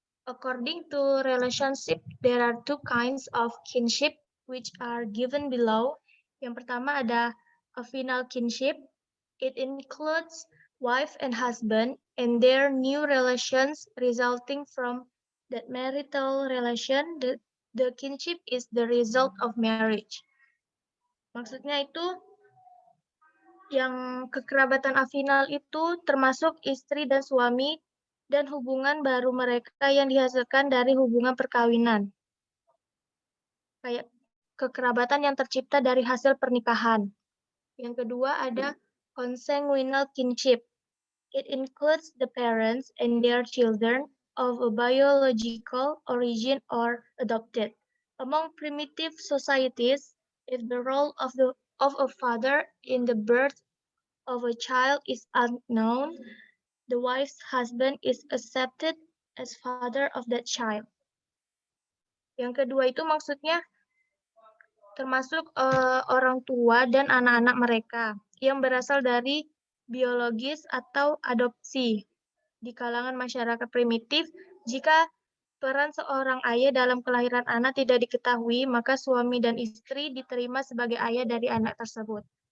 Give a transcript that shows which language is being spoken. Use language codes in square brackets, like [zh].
[en] According to relationship, there are two kinds of kinship which are given below. [id] Yang pertama ada [en] affinal kinship. It includes wife and husband and their new relations resulting from that marital relation. The kinship is the result of marriage. [id] Maksudnya itu yang kekerabatan afinal itu termasuk istri dan suami dan hubungan baru mereka yang dihasilkan dari hubungan perkawinan. Kayak kekerabatan yang tercipta dari hasil pernikahan. Yang kedua ada consanguineal kinship. [en] It includes the parents and their children of a biological origin or adopted. Among primitive societies, if the role of a father in the birth of a child is unknown, the wife's husband is accepted as father of that child. [id] Yang kedua itu maksudnya termasuk orang tua dan anak-anak mereka yang berasal dari biologis atau adopsi. Di kalangan masyarakat primitif, jika peran seorang ayah dalam kelahiran anak tidak diketahui, maka suami dan istri diterima sebagai ayah dari anak tersebut.